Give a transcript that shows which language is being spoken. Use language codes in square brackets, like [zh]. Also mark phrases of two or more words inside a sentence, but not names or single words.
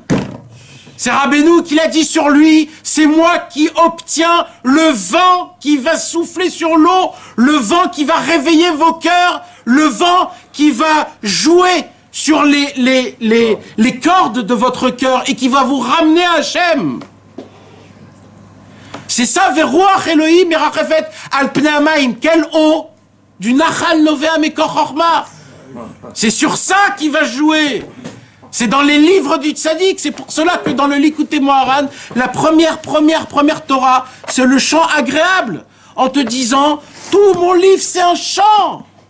[fr] C'est Rabbeinu qui l'a dit sur lui, c'est moi qui obtiens le vent qui va souffler sur l'eau, le vent qui va réveiller vos cœurs, le vent qui va jouer sur les cordes de votre cœur et qui va vous ramener à Hachem. C'est ça, [he] ורוח אלהים מרחפת על פני המים. [fr] Quelle eau? Du Nachal Novea Mekor Chorma. C'est sur ça qu'il va jouer. C'est dans les livres du Tzaddik. C'est pour cela que dans le Likutei Moharan, la première Torah, c'est le chant agréable. En te disant, tout mon livre c'est un chant.